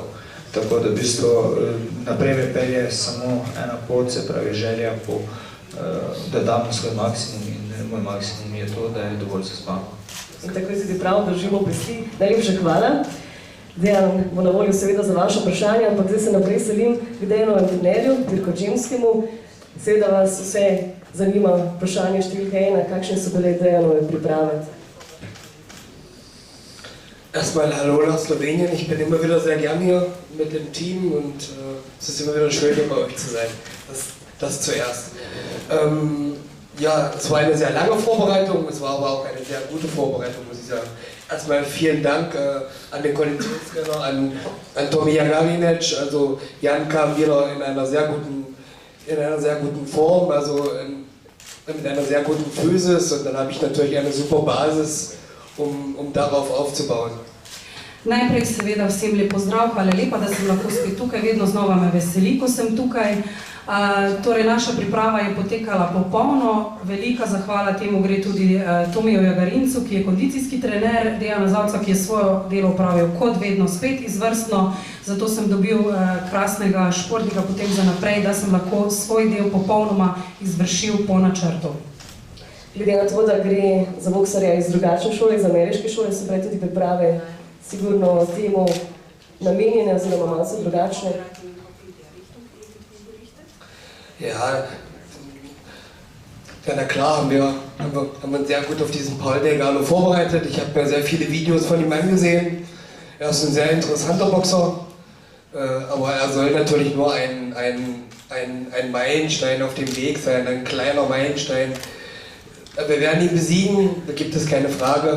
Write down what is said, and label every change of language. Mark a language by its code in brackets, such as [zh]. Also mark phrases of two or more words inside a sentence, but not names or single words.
[sl] Tako da v bistvu naprej me pelje samo ena pot, se pravi želja po, da damo svoj maksimum in moj maksimum je to, da je dovolj za zmago. In tako je tudi prav, držimo pesti. Najlepša hvala. Dejan bo na voljo seveda za vaše vprašanje, ampak zdaj se naprej selim k Dejanovem trenerju, Dirku Džemskemu. Seveda vas vse zanima vprašanje številka 1, kakšne so bile Dejanove priprave? [de] Erstmal hallo nach Slowenien, ich bin immer wieder sehr gern hier mit dem Team und es ist immer wieder schön, hier bei euch zu sein. Das zuerst. Ja, es war eine sehr lange Vorbereitung, es war aber auch eine sehr gute Vorbereitung, muss ich sagen. Erstmal vielen Dank an den Konditionstrainer, an Tomi Jagarinec. Also Jan kam wieder in einer sehr guten Form, also mit einer sehr guten Physis und dann habe ich natürlich eine super Basis, um darauf aufzubauen. [sl] Najprej seveda vsem lep pozdrav, hvala lepa, da sem lahko spet tukaj, vedno znova me veseli, ko sem tukaj. Torej, naša priprava je potekala popolno, velika zahvala temu gre tudi Tomiju Jagarincu, ki je kondicijski trener, Dejana Zavca, ki je svoje delo opravil kot vedno spet izvrstno, zato sem dobil krasnega športnika potem za naprej, da sem lahko svoj del popolnoma izvršil po načrtu. Glede na to, da gre za boksarja iz drugačne šole, iz ameriške šole, so prej tudi priprave sigurno temu namenjene oziroma malo so drugačne. [de] Ja, na klar haben wir uns sehr gut auf diesen Paul Delgado vorbereitet. Ich habe mir sehr viele Videos von ihm angesehen. Er ist ein sehr interessanter Boxer, aber er soll natürlich nur ein Meilenstein auf dem Weg sein, ein kleiner Meilenstein. Wir werden ihn besiegen, da gibt es keine Frage.